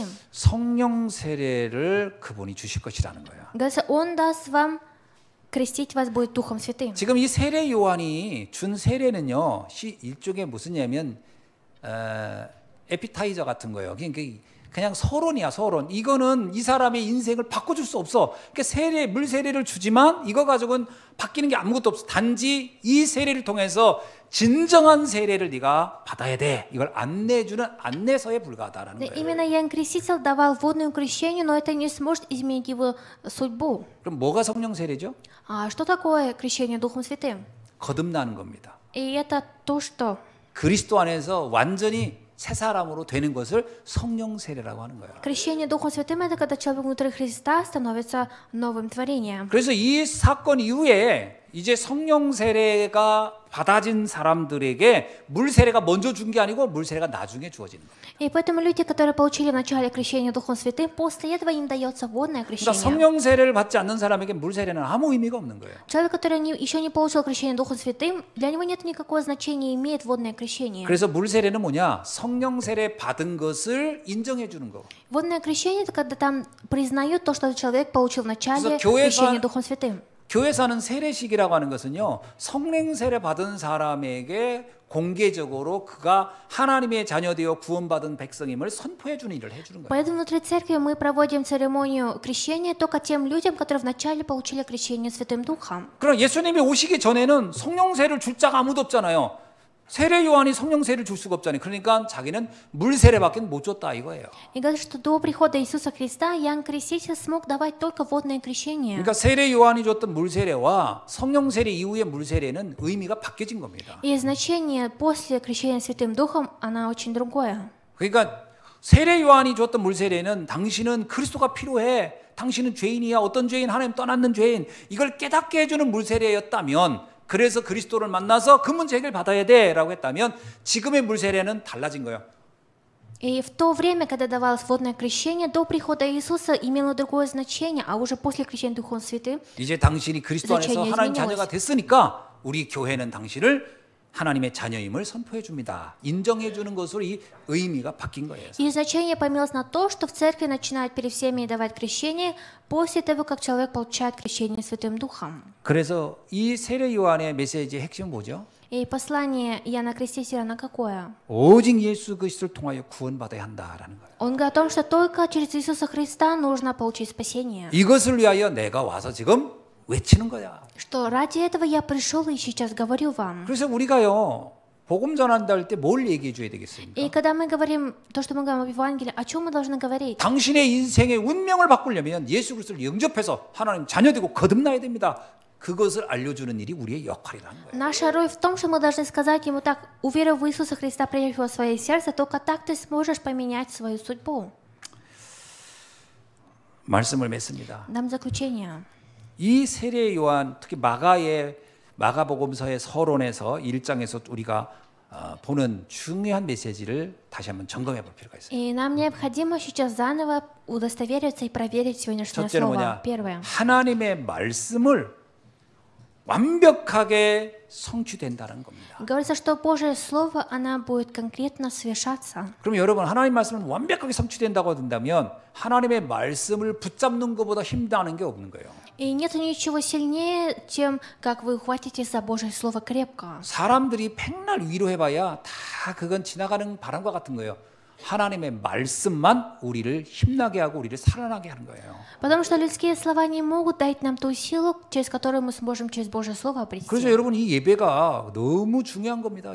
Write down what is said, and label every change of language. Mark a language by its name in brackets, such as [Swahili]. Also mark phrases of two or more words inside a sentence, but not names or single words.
[Korean] 성령 세례를 그분이 주실 것이라는 거예요. [Russian] Говорится, он даст вам крестить вас будет Духом Святым. [Korean] 지금 이 세례 요한이 준 세례는요, 일종의 무슨냐면 에피타이저 같은 거예요. 그냥 서론이야, 서론. 이거는 이 사람의 인생을 바꿔줄 수 없어. 그러니까 물 세례를 주지만 이거 가지고는 바뀌는 게 아무것도 없어. 단지 이 세례를 통해서 진정한 세례를 네가 받아야 돼. 이걸 안내해주는 안내서에 불과하다라는 거예요. [Russian] Именно Иоанн Креститель давал водное крещение, но это не сможет изменить его судьбу. [Korean] 그럼 뭐가 성령 세례죠? [Russian] А что такое крещение Духом Святым? [Korean] 거듭나는 겁니다. [Russian] И это то, что [Korean] 그리스도 안에서 완전히 새 사람으로 되는 것을 성령 세례라고 하는 거예요. [Russian] крещение Духом Святым это когда человек внутри Христа становится новым творением. [Korean] 그래서 이 사건 이후에 이제 성령 세례가 받아진 사람들에게 물 세례가 먼저 준 게 아니고 물 세례가 나중에 주어지는 거예요. [Russian] И поэтому люди, которые получили вначале крещение Духом Святым, после этого им дается водное [Korean] 그러니까 [Russian] крещение. [Korean] 성령 세례를 받지 않는 사람에게 물 세례는 아무 의미가 없는 거예요. [Russian] Человек, который еще не получил крещение Духом Святым, для него нет никакого значения, имеет водное крещение. [Korean] 그래서 물 세례는 뭐냐? 성령 세례 받은 것을 인정해 주는 거. [Russian] Водное крещение это когда там признают то, что человек получил вначале [Korean] 그래서 교회가 [Russian] крещение Духом Святым. [Korean] 교회에서 하는 세례식이라고 하는 것은요, 성령 세례 받은 사람에게 공개적으로 그가 하나님의 자녀되어 구원받은 백성임을 선포해 주는 일을 해주는 거예요. [Russian] Поэтому внутри церкви мы проводим церемонию крещения только тем людям, которые вначале получили крещение Святым Духом. [Korean] 그럼 예수님이 오시기 전에는 성령 세례를 줄 자가 아무도 없잖아요. 세례 요한이 성령 세례를 줄 수가 없잖아요. 그러니까 자기는 물 세례밖에 못 줬다 이거예요. [Russian] И говорит, что до прихода Иисуса Христа Иоанн Креститель смог давать только водное крещение. [Korean] 그러니까 세례 요한이 줬던 물 세례와 성령 세례 이후의 물 세례는 의미가 바뀌어진 겁니다. [Russian] И значение после крещения Святым Духом, она очень другое. [Korean] 그러니까 세례 요한이 줬던 물 세례는 당신은 그리스도가 필요해. 당신은 죄인이야. 어떤 죄인? 하나님 떠났는 죄인. 이걸 깨닫게 해주는 물 세례였다면, 그래서 그리스도를 만나서 그 문제 해결 받아야 돼라고 했다면 지금의 물 세례는 달라진 거예요. [Russian] И в то время, когда давалось водное крещение, до прихода Иисуса имело другое значение, а уже после крещения Духом Святым, [Korean] 이제 당신이 그리스도 안에서 하나님 자녀가 됐으니까 우리 교회는 당신을 하나님의 자녀임을 선포해 줍니다. 인정해 주는 것으로 이 의미가 바뀐 거예요. [Russian] и значение поменялось на то, что в церкви начинают перед всеми давать крещение после того, как человек получает крещение Святым Духом. [Korean] 그래서 이 세례 요한의 메시지의 핵심은 뭐죠? [Russian] И послание Иоанна Крестителя на какое? [Korean] 오직 예수 그리스도를 통하여 구원받아야 한다라는 거예요. [Russian] Он говорит о том, что только через Иисуса Христа нужно получить спасение. [Korean] 이것을 위하여 내가 와서 지금 외치는 거야. [Russian] Что ради этого я пришел и сейчас говорю вам. [Korean] 그래서 우리가요, 복음 전한다 할 때 뭘 얘기해 줘야 되겠습니까? [Russian] И когда мы говорим то, что мы говорим об Евангелии, о чем мы должны говорить? [Korean] 당신의 인생의 운명을 바꾸려면 예수 그리스도를 영접해서 하나님 자녀되고 거듭나야 됩니다. 그것을 알려주는 일이 우리의 역할이라는 거예요. [Russian] Наша роль в том, что мы должны сказать ему так: уверив в Иисуса Христа, приняв его в свое сердце, только так ты сможешь поменять свою судьбу. [Korean] 말씀을 맺습니다. [Russian] Дам заключение. [Korean] 이 세례 요한, 특히 마가복음서의 서론에서 1장에서 우리가 보는 중요한 메시지를 다시 한번 점검해 볼 필요가 있어요. [Russian] И нам необходимо сейчас заново удостовериться и проверить сегодняшнее [Korean] 첫째는 [Russian] слово. [Korean] 뭐냐? [Russian] Первое. [Korean] 하나님의 말씀을 완벽하게 성취된다는 겁니다. [Russian] Говорится, что Божье Слово, она будет конкретно совершаться. [Korean] 그럼 여러분, 하나님 말씀은 완벽하게 성취된다고 한다면 하나님의 말씀을 붙잡는 것보다 힘다는 게 없는 거예요. [Russian] И нет ничего сильнее, чем как вы ухватитесь за Божье Слово крепко. [Korean] 사람들이 백날 위로해봐야 다 그건 지나가는 바람과 같은 거예요. 하나님의 말씀만 우리를 힘나게 하고 우리를 살아나게 하는 거예요. [Russian] Потому что людские слова не могут дать нам ту силу, через которую мы сможем через Божье Слово обрести. [Korean] 그래서 여러분, 이 예배가 너무 중요한 겁니다.